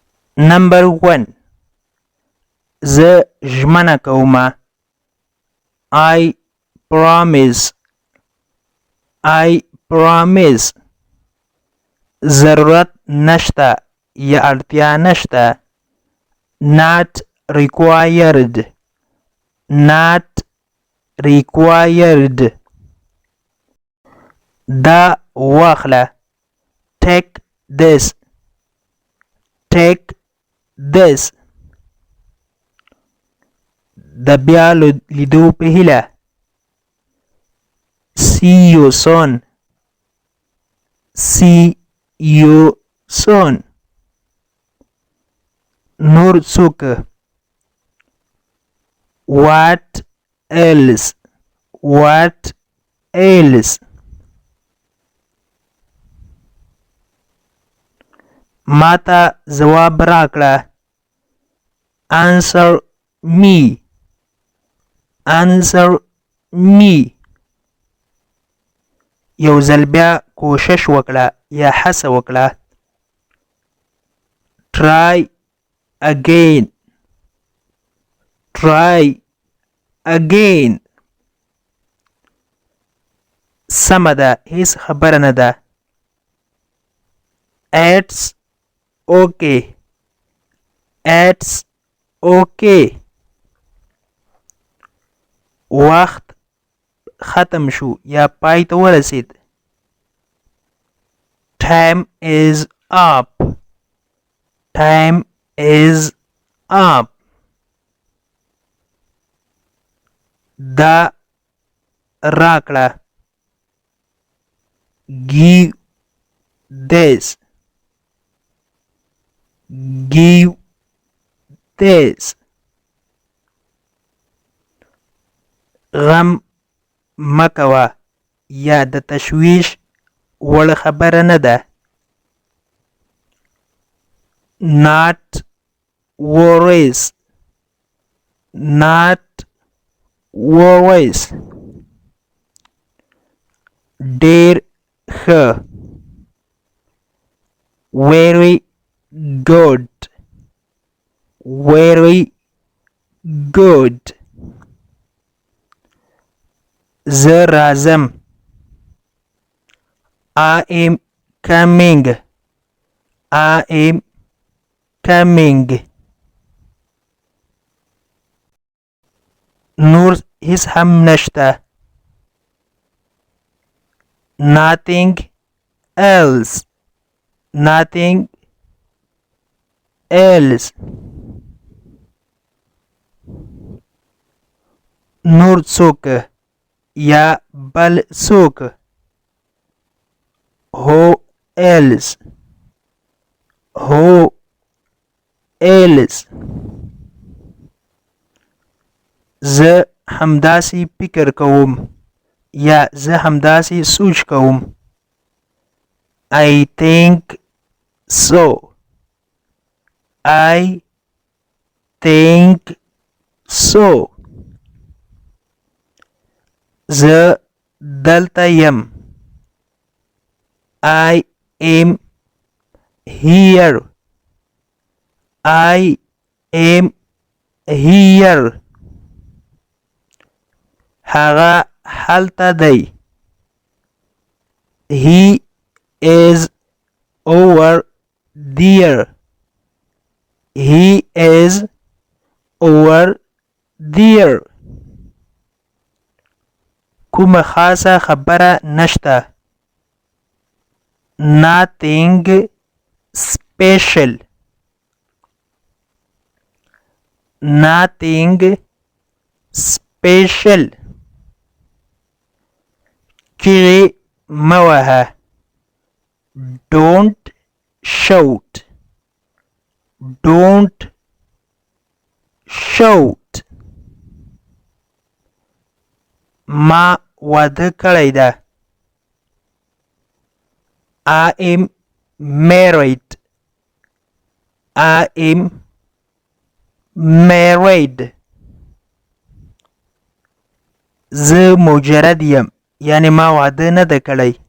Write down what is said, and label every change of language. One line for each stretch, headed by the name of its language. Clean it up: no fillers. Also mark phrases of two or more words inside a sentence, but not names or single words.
English: Number 1.
Pashto: زه ژمنه کومه.
English: I promise. I promise.
Pashto: ضرورت نشته یا اړتیا نشته.
English: Not required. Not required.
Pashto: دا واخله.
English: Take this. Take this.
Pashto: د بیا لیدو په هیله.
English: See you soon. See you soon.
Pashto: نور څوک.
English: What else? What else?
Pashto: ماته ځواب راکړه.
English: Answer me. Answer me.
Pashto: یو ځل بیا کوشش وکړه یا هڅه وکړه.
English: Try again. Try again.
Pashto: سمه ده، هیڅ خبره نه ده.
English: It's okay. It's okay.
Pashto: وخت ختم شو یا پای ته ورسید.
English: Time is up. Time is up.
Pashto: دا راکړه.
English: Give this. Give this.
Pashto: غم مکوه یا د تشویش وړ خبره نه ده.
English: Not worries. Not worries.
Pashto: ډېر ښه.
English: Very good. Very good.
Pashto: زه راځم.
English: I am coming. I am coming.
Pashto: نور هیڅ هم نشته.
English: Nothing else. Nothing else.
Pashto: نور څوک یا بل څوک.
English: Who else? Who else?
Pashto: زه همداسې فکر کوم یا زه همداسې سوچ کوم.
English: I think so. I think so.
Pashto: زه دلته یم.
English: I am here. I am here.
Pashto: هغه هلته دی.
English: He is over there. He is over there.
Pashto: کومه خاصه خبره نشته.
English: Nothing special. Nothing special.
Pashto: چیغې مه وهه.
English: Don't shout. Don't shout.
Pashto: ما واده کړی ده.
English: I am married. I am married.
Pashto: زه مجرد یم یعنی ما واده نه ده کړی.